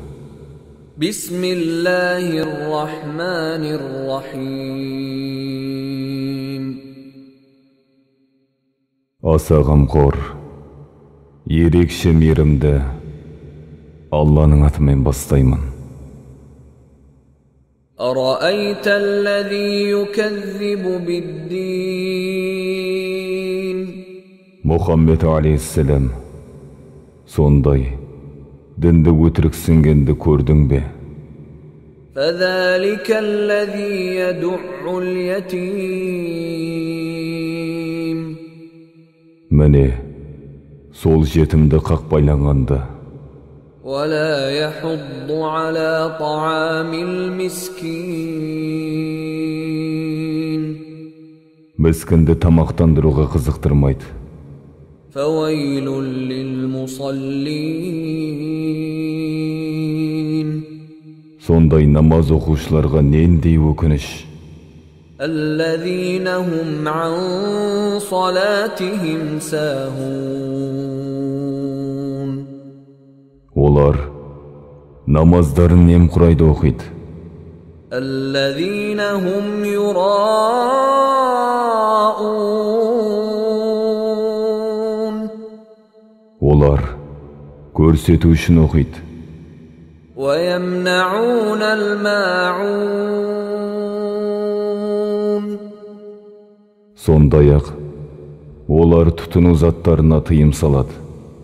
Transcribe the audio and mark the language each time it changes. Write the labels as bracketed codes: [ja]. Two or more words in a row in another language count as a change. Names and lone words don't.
[ar] Bismillahirrahmanirrahim. [kk] Аса ғамқор, ерекше мейірімді Алланың атымен бастаймын. [ar] أرأيت الذي يكذب بالدين [kk] Мұхаммед алейхиссалам, сондай дінді өтіріксінгенді көрдің бе? [ar] فذلك الذي يدع اليتيم [kk] Міне, сол жетімді қақпайланғанды. [ar] ولا يحض على طعام المسكين [kk] Міскінді тамақтандыруға қызықтырмайды. [ar] فويل للمصلين [kk] Сондай намаз оқушыларға нендей өкініш. [ar] الذين هم عن صلاتهم ساهون [kk] Олар намаздарын немқұрайды оқиды. [ar] الذين هم يراءون [kk] Олар көрсету үшін оқиды. [ar] ويمنعون الماعون [kk] Сондай-ақ олар тұтыну заттарына тыйым салады.